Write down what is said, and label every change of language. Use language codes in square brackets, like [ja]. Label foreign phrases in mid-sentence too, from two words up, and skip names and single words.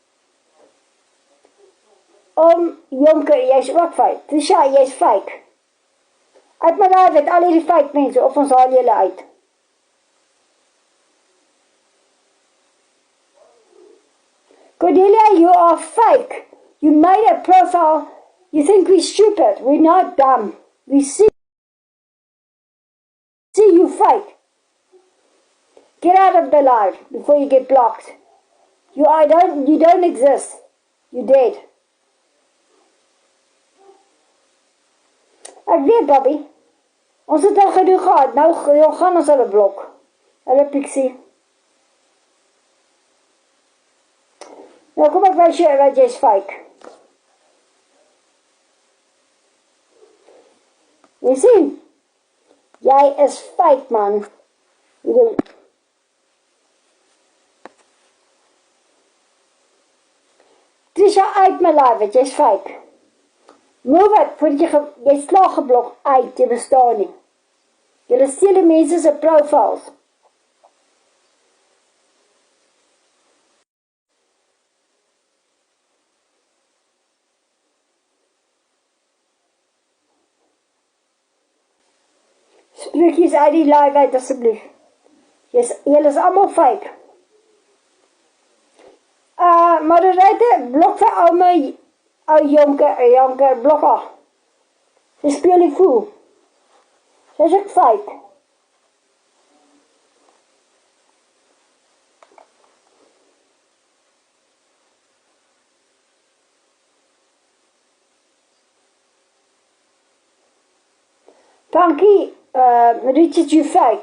[af] Jonker, jy is ook fake. Tisha, jy is fake. Uit my live uit, al die fake mense, of ons haal julle uit. [en] Cordelia, you are fake. You made a profile. You think we're stupid. We're not dumb. We see you fake. Get out of the live before you get blocked. You don't exist. You're dead. [af] Ek weet, Bobby. Ons het al gedoen gehad. Nou gaan ons hulle blok. Hulle Pixie. Nou kom ek wys jou wat jy is fake. Jy sien? Jy is fake, man. Trisha, uit my live, jy is fake. [en] Move it, [af] voordat jy slaag geblok uit, jy bestaan nie. Jy steel die mense se profiles. Spreekies uit die live uit, asseblief. Julle is allemaal fake. Moderator, blok vir al my jonker, blok af. Sy speel die voel. Sy is ook fake. [en] Funky, Richard, you fake.